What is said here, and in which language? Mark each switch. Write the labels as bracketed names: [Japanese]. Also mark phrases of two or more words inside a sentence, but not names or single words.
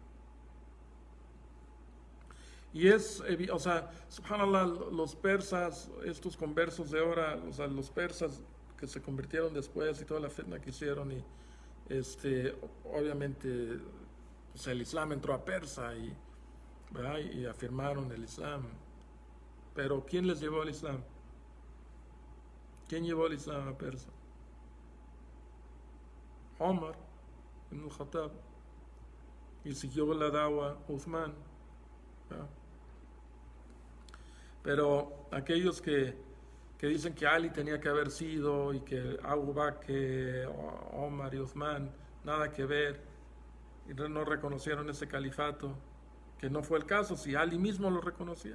[Spanish] Y o sea, subhanallah, los persas, estos conversos de ahora, o sea, los persas que se convirtieron después y toda la fitna que hicieron y obviamente pues el Islam entró a Persa y afirmaron el Islam. Pero ¿quién les llevó al Islam? ¿Quién llevó el Islam a Persa? Omar ibn al-Khattab. Y siguió la dawa Uthman. Pero aquellos que dicen que Ali tenía que haber sido y que Abu Bakr, Omar y Uthman, nada que ver, y no reconocieron ese califato, que no fue el caso, si Ali mismo lo reconocía.